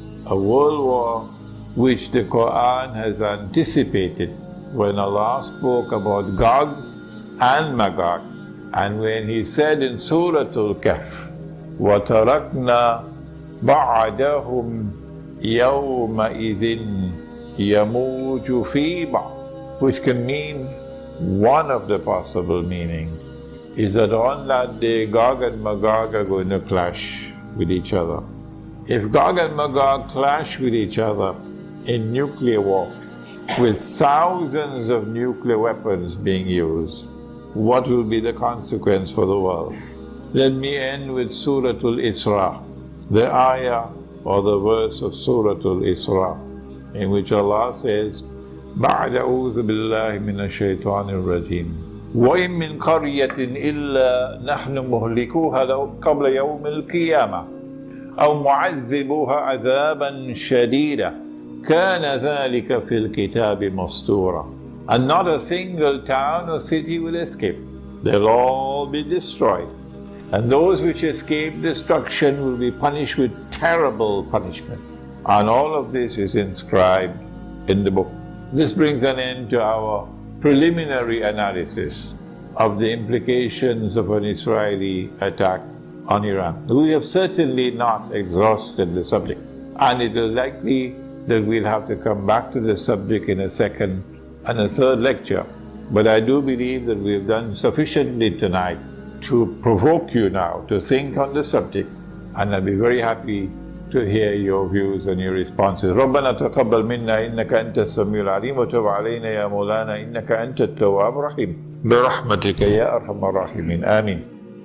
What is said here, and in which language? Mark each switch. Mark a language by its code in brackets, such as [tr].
[en] A world war which the Quran has anticipated when Allah spoke about Gog and Magog, and when He said in Surah Al-Kahf, [ar] وَتَرَكْنَا بَعْدَهُمْ يَوْمَئِذٍ يَمُوجُ فِي بَعْضٍ, [en] which can mean one of the possible meanings is that on that day Gog and Magog are going to clash with each other. If Gog and Magog clash with each other in nuclear war, with thousands of nuclear weapons being used, what will be the consequence for the world? Let me end with Surah Al-Isra, the ayah or the verse of Surah Al-Isra, in which Allah says, [ar] بَعْدَ أَعُوذُ بِاللَّهِ مِنَ الشَّيْطَانِ الرَّجِيمِ وَإِن مِّن قَرْيَةٍ إِلَّا نَحْنُ مُهْلِكُوهَا قَبْلَ يَوْمِ الْقِيَامَةِ أَوْ مُعَذِّبُوهَا عَذَابًا شَدِيدًا كَانَ ذَلِكَ فِي الْكِتَابِ مَسْطُورًا. [en] And not a single town or city will escape. They'll all be destroyed. And those which escape destruction will be punished with terrible punishment. And all of this is inscribed in the book. This brings an end to our preliminary analysis of the implications of an Israeli attack on Iran. We have certainly not exhausted the subject, and it is likely that we'll have to come back to the subject in a second and a third lecture. But I do believe that we have done sufficiently tonight to provoke you now to think on the subject, and I'll be very happy to hear your views and your responses. [ar] ربنا تقبل منا إنك أنت السميع العليم وتب علينا يا مولانا إنك أنت التواب الرحيم برحمتك يا أرحم الراحمين آمين.